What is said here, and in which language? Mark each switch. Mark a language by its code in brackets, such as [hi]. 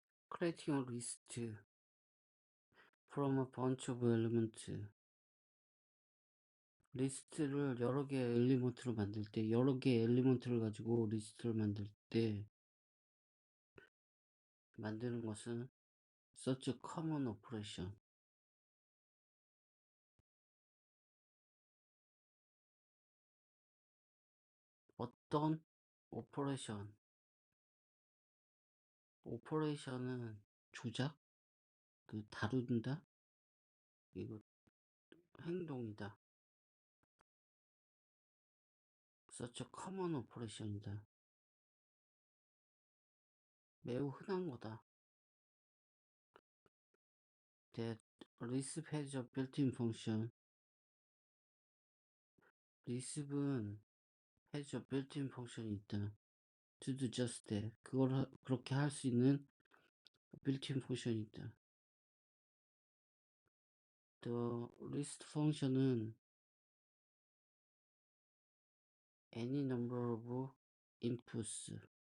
[en] Creating a list from a bunch of elements. [ko] 리스트를 여러 개의 엘리먼트로 만들 때, 여러 개의 엘리먼트를 가지고 리스트를 만들 때 만드는 것은 [en] such a common operation. [ko] 어떤 오퍼레이션, 오퍼레이션은 조작, 다룬다, 이거 행동이다. [en] such a common operation이다. [ko] 매우 흔한 거다. [en] That Lisp has a built-in function. Lisp은 has a built-in function이 있다. To do just that. [ko] 그렇게 할 수 있는 built-in function이 있다. [en] The list function은 any number of inputs.